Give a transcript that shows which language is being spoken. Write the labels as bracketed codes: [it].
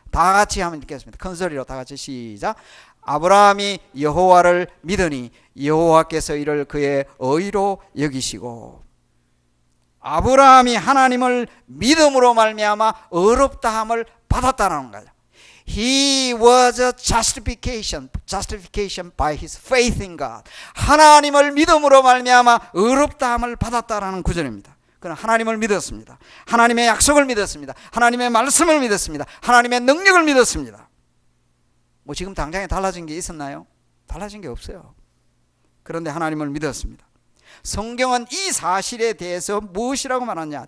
[ko] 다 같이 한번 읽겠습니다. 큰 소리로 다 같이 시작. 아브라함이 여호와를 믿으니 여호와께서 이를 그의 의로 여기시고. 아브라함이 하나님을 믿음으로 말미암아 의롭다함을 받았다는 거예요. [en] He was a justification by his faith in God. [ko] 하나님을 믿음으로 말미암아 의롭다함을 받았다라는 구절입니다. 그는 하나님을 믿었습니다. 하나님의 약속을 믿었습니다. 하나님의 말씀을 믿었습니다. 하나님의 능력을 믿었습니다. 뭐 지금 당장에 달라진 게 있었나요? 달라진 게 없어요. 그런데 하나님을 믿었습니다. 성경은 이 사실에 대해서 무엇이라고 말하냐?